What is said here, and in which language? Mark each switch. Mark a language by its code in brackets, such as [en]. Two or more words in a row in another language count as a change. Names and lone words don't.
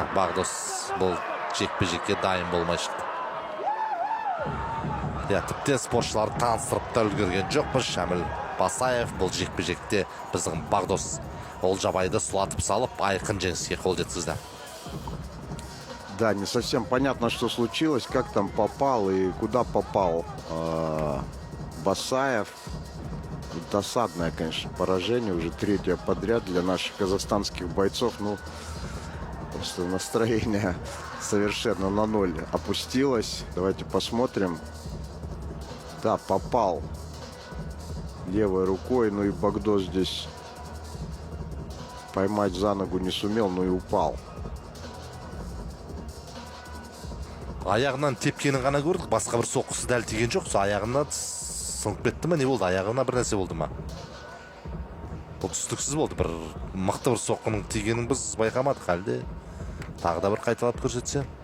[kk] Багдос бұл жекпе-жекке дайын болмай шықты. Тіптен спортшыларды таныстырып та үлгерген жоқпыз. Шамил Басаев бұл жекпе-жекте біздің Багдос Алжабайды сұлатып салып, айқын жеңіске қол жеткізді. [ru] Да, не совсем понятно, что случилось, как там попал и куда попал Басаев. Досадное, конечно, поражение, уже 3-е подряд для наших казахстанских бойцов. Ну, просто настроение совершенно на ноль опустилось. Давайте посмотрим. Да, попал левой рукой, ну и Багдос здесь поймать за ногу не сумел, ну и упал. [kk] Аяғынан тепкенін ғана көрдік, басқа бір соққысы дәл тиген жоқ. Аяғына сынып кетті ме, не болды? Аяғына бір нәрсе болды ма? Бұл түстіксіз болды. Бір мықты бір соққының тигенін біз байқамадық. Әлде тағы да бір қайталап көрсетсе.